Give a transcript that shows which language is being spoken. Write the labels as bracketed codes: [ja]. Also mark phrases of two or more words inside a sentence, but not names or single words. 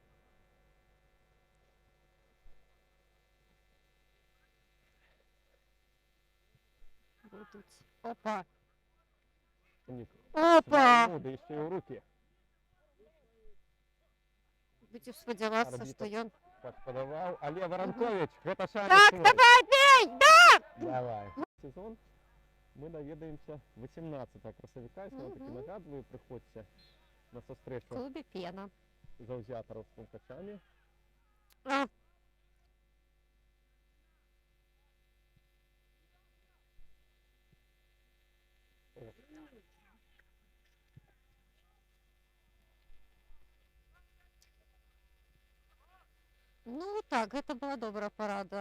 [uk] Будуть. Опа. Ні, Опа! свободи ще й у руки. Будем сподіватися, Арбітр. що ён... Подавав. [be] Але Воронкович, гэта шанс Так, свой. давай, бей! Да! Давай. [uk] Сезон ми навідаємося 18 красовика. Знову-таки Мгм. нагадую, приходьте на [be] В [uk] зустрічу [be] клубі пена. [uk] завзяторів з Пункачами. [be] А, ну так, гэта была добрая парада.